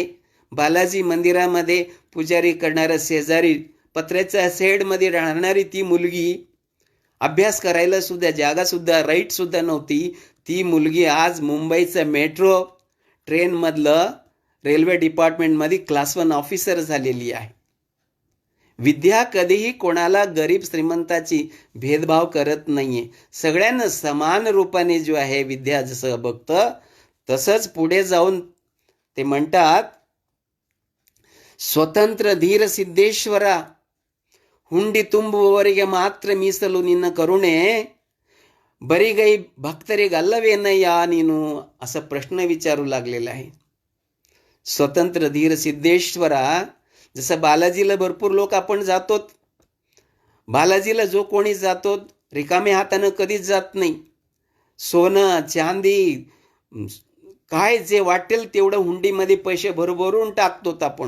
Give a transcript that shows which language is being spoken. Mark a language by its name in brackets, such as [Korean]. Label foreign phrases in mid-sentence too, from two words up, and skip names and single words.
[Marathi] बालाजी मंदिरामध्ये पुजारी करणाऱ्या शेजारी पत्र्याच्या शेडमध्ये राहणारी ती मुलगी, अभ्यास करायला सुद्धा जागा सुद्धा राईट सुद्धा नव्हती, ती मुलगी आज मुंबईचं मेट्रो ट्रेनमधलं रेल्वे डिपार्टमेंटमध्ये [English] class 1 officer [Marathi] झालेली आहे. विद्या कधीही कोणाला गरीब श्रीमंताची भेदभाव करत नाहीये. सगळ्यांना समान रूपाने जो आहे विद्या जसं बघतं तसंच पुढे जाऊन ते म्हणतात, [Kannada] ಸ್ವತಂತ್ರ ಧೀರ ಸಿದ್ದೇಶ್ವರ ಹುಂಡಿ ತುಂಬುವವರಿಗೆ ಮಾತ್ರ ಮೀಸಲು ನಿನ್ನ ಕರುಣೆ, ಬರಿಗೈ ಭಕ್ತರಿಗಲ್ಲವೇನಯ್ಯ ನೀನು, [Marathi] असा प्रश्न विचारू लागलेला आहे. स्वतंत्र धीर सिद्धेश्वरा, जसं बालाजीला भरपूर लोक आपण जातो, बालाजीला जो कोणी जातो रिकामे हातानं कधीच जात नाही. सोनं चांदी काय जे वाटेल तेवढं हुंडीमध्ये पैसे भरभरून टाकतो आपण.